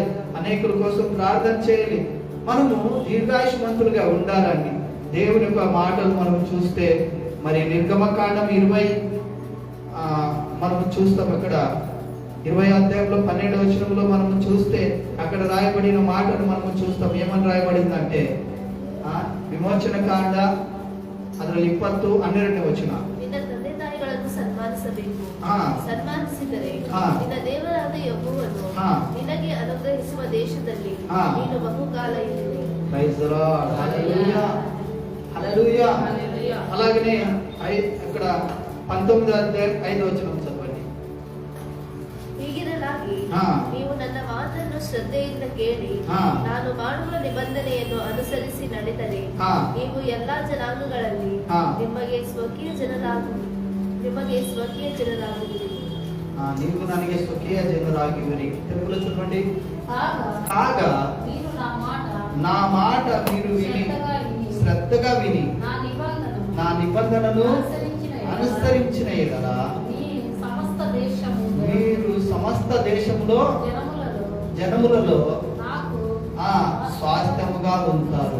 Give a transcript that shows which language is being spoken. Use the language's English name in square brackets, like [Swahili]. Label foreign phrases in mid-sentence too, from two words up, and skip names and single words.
[Telugu] అనేకుల కోసం ప్రార్థన చేయాలి. మనము దీర్ఘాయుష్మంతులుగా ఉండాలండి. దేవుని యొక్క మాటలు మనం చూస్తే మరి నిర్గమకాండం 20 మనం చూస్తాం. అక్కడ 20 అధ్యాయంలో 12వ వచనంలో మనము చూస్తే అక్కడ రాయబడిన మాటను మనము చూస్తాం. ఏమని రాయబడిందంటే [Kannada] ವಿಮೋಚನ ಕಾಂಡ ಅದರಲ್ಲಿ 20 12ನೇ ವಚನ. ನಿನ್ನ ತಂದೆ ತಾಯಿಗಳನ್ನು ಸನ್ಮಾನಿಸಬೇಕು. ಸನ್ಮಾನಿಸಿದರೆ ನಿನ್ನ ದೇವರಾದ ಯೆಹೋವನು ನಿನಗೆ ಅನುಗ್ರಹಿಸುವ ದೇಶದಲ್ಲಿ ನೀನು ಬಹುಕಾಲ ಇರುವೆ. [English] Praise the Lord. [Telugu] హల్లెలూయా, హల్లెలూయా. అలాగనే ఇక్కడ 19వ అధ్యాయం 5వ వచనం చదవండి. [Kannada] ಹೀಗಿರಲಾಗಿ ನೀವು ನನ್ನ ಮಾತನ್ನು ಶ್ರದ್ಧೆಯಿಂದ ಕೇಳಿ ನಾನು ಮಾಡುವ ನಿಬಂಧನೆಯನ್ನು ಅನುಸರಿಸಿ ನಡೆದರೆ ನೀವು ಎಲ್ಲಾ ಜನಾಂಗಗಳಲ್ಲಿ ನಿಮಗೆ ಸ್ವಕೀಯ ಜನರಾಗುವಿರಿ. ನೀವು ನನಗೆ ಸ್ವಕೀಯ ಜನರಾಗುವಿರಿ. [Telugu] తెలుగులో చదవండి. కాగా నా మాట మీరు విని శ్రద్ధగా విని నా నిబంధనను అనుసరించిన ఎడల మీరు సమస్త దేశంలో జనములలో స్వాస్థ్యముగా ఉంటారు.